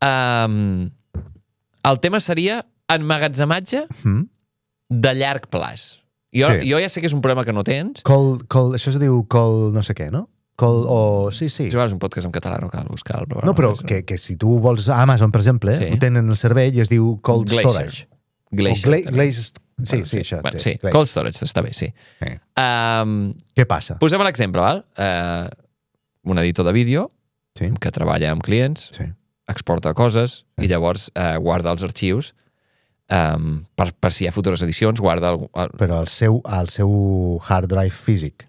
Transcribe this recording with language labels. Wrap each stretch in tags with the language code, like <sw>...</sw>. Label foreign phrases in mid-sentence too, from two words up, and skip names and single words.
<ca>El tema seria emmagatzematge de llarg plaç. Jo ja sé que és un problema que no tens. Això es diu call no sé què, no? Sí. Si és un podcast en català, no cal buscar el programa. No, però que si tu vols a Amazon, per exemple, Sí. ho tenen al servei i es diu</ca> <en>cold storage.</en> <ca>Glacier. Glaze. Sí, Bueno, sí, això. Bueno, sí, sí, Glaze.</ca> <en>cold storage,</en> <ca>està bé, sí. Sí. Què Què passa? Posem l'exemple, val? Un editor de vídeo Sí. que treballa amb clients, Sí. exporta coses i llavors guarda els arxius per si hi ha futures edicions, guarda... Però el seu</ca> <en>hard drive</en> <ca>físic.</ca>